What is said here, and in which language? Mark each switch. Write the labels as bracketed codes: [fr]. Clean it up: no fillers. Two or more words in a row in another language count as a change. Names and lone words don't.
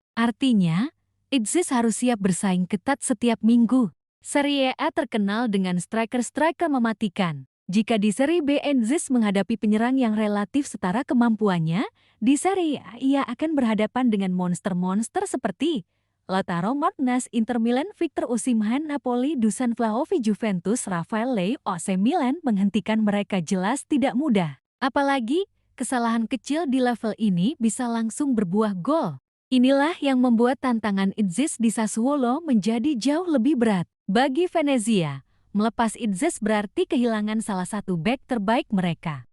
[id] Artinya, Idzes harus siap bersaing ketat setiap minggu. Serie A terkenal dengan striker-striker mematikan. Jika di Serie B Idzes menghadapi penyerang yang relatif setara kemampuannya, di Serie A ia akan berhadapan dengan monster-monster seperti Lautaro Martinez Inter Milan, Victor Osimhen Napoli, Dusan Vlahovic Juventus, Rafael Leao AC Milan. Menghentikan mereka jelas tidak mudah. Apalagi, kesalahan kecil di level ini bisa langsung berbuah gol. Inilah yang membuat tantangan Idzes di Sassuolo menjadi jauh lebih berat. Bagi Venezia, melepas Idzes berarti kehilangan salah satu bek terbaik mereka.